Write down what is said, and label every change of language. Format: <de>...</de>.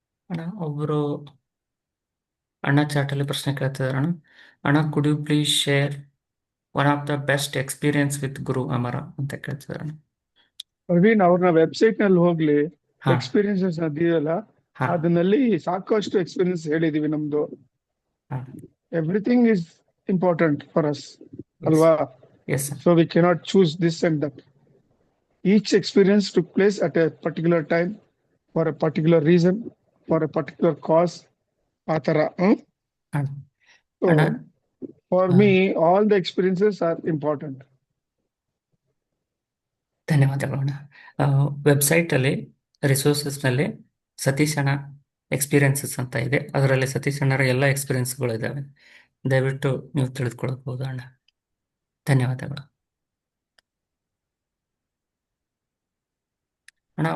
<kn>ಅಣ್ಣ ಒಬ್ಬರು ಅಣ್ಣ ಚಾಟಲ್ಲಿ ಪ್ರಶ್ನೆ ಕೇಳ್ತಿದಾರೆ ಅಣ್ಣ.</kn> <en>ಅಣ್ಣ, could you please share one of the best experience with Guru Amara</en> <kn>ಅಂತ ಕೇಳ್ತಿದಾರೆ ಅಣ್ಣ. ಪ್ರವೀಣ್, ಅವ್ರನ್ನ ವೆಬ್ಸೈಟ್ ನಲ್ಲಿ ಹೋಗ್ಲಿ, ಹಾ ಎಕ್ಸ್ಪೀರಿಯನ್ಸಸ್ ಅದೆಯಲ್ಲ ಹಾ ಅದನ್ನಲ್ಲಿ ಸಾಕಷ್ಟು ಎಕ್ಸ್ಪೀರಿಯನ್ಸ್ ಹೇಳಿದೀವಿ ನಮ್ದು. ಹಾ</kn> <en>Everything is important for us, alwa? Yes sir. So we cannot choose this and that. Each experience took place at a particular time, for a particular reason, for a particular cause. Atara.</en> <kn>ಅಣ್ಣ</kn> <en>So</en> <kn>ಅಣ್ಣ</kn> <en>for me, all the experiences are important.</en> <kn>ಧನ್ಯವಾದಗಳು ಅಣ್ಣ. ವೆಬ್ಸೈಟಲ್ಲಿ ರಿಸೋರ್ಸಸ್ನಲ್ಲಿ ಸತೀಶ್ ಅಣ್ಣ experiences ಅಂತ ಇದೆ. ಅದರಲ್ಲಿ ಸತೀಶ್ ಅಣ್ಣರ ಎಲ್ಲ ಎಕ್ಸ್ಪೀರಿಯನ್ಸ್ಗಳು ಇದ್ದಾವೆ. ದಯವಿಟ್ಟು ನೀವು ತಿಳಿದುಕೊಳ್ಳಬಹುದು ಅಣ್ಣ. ಧನ್ಯವಾದಗಳು ಅಣ್ಣ.</kn>